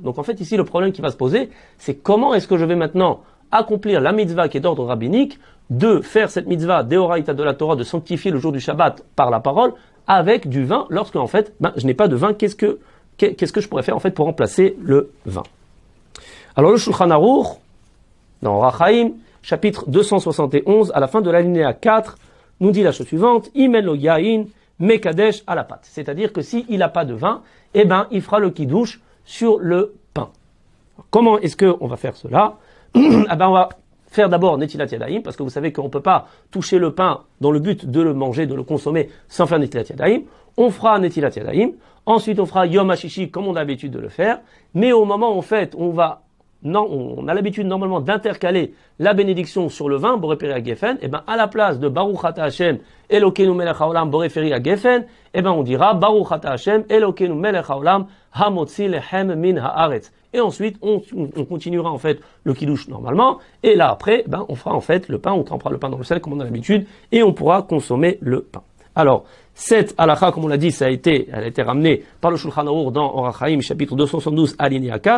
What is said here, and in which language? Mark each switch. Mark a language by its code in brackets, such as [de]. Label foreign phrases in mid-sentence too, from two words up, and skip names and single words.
[fr] Donc en fait ici le problème qui va se poser, c'est comment est-ce que je vais maintenant accomplir la mitzvah qui est d'ordre rabbinique, de faire cette mitzvah de Horaïta de la Torah de sanctifier le jour du Shabbat par la parole, avec du vin, lorsque en fait, je n'ai pas de vin, qu'est-ce que je pourrais faire en fait pour remplacer le vin? Alors le Shulchan Aruch, dans Orach Chaim, chapitre 271, à la fin de l'alinéa 4, nous dit la chose suivante, [he] אם אין לו יין מקדש [fr] à la pâte. C'est-à-dire que s'il n'a pas de vin, il fera le kiddush sur le pain. Alors, comment est-ce qu'on va faire cela? On va faire d'abord [he] נטילת ידיים, [fr] parce que vous savez qu'on ne peut pas toucher le pain dans le but de le manger, de le consommer, sans faire [he] נטילת ידיים. [fr] On fera [he] נטילת ידיים, [fr] ensuite on fera [he] יום השישי, [fr] comme on a l'habitude de le faire, mais au moment où en fait, on a l'habitude normalement d'intercaler la bénédiction sur le vin, [he] בורא הגפן, [fr] à la place de [he] ברוך אתה ה׳, אלוקינו מלך העולם, בורא הגפן, [fr] on dira [he] ברוך אתה ה׳, אלוקינו מלך העולם, המוציא לחם מן הארץ. [fr] Et ensuite, on continuera en fait le kiddush normalement, et là après, on fera en fait le pain, on trempera le pain dans le sel comme on a l'habitude, et on pourra consommer le pain. Alors, cette halakha, comme on l'a dit, elle a été ramenée par le Shulchan Aruch dans Orach Chaim, chapitre 272, alinéa 4.